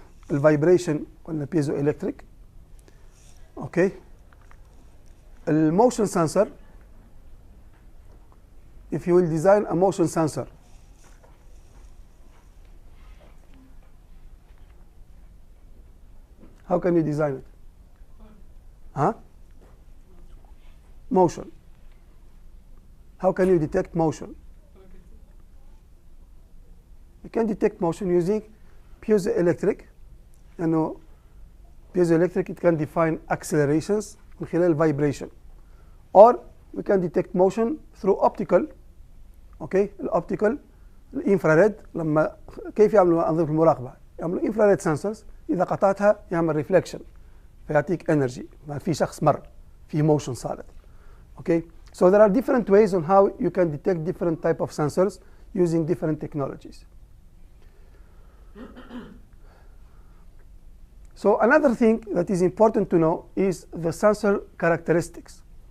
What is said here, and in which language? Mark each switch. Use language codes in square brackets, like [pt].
[ar] الفايبريشن قلنا piezoelectric. Okay. الموشن sensor. [en] If you will design a motion sensor, how can you design it? Huh? Motion. How can you detect motion? You can detect motion using piezoelectric. You know, piezoelectric, it can define accelerations [ar] من خلال [en] vibration. Or we can detect motion through optical. [ar] Okay, الأوبتيكال الانفراريد لما كيف يعملوا أنظمة المراقبة؟ يعملوا infrared sensors، إذا قطعتها يعمل ريفلكشن فيعطيك energy، في شخص مر في motion صارت. [en] Okay, so there are different ways on how you can detect different type of sensors using different technologies. So another thing that is important to know is the sensor characteristics.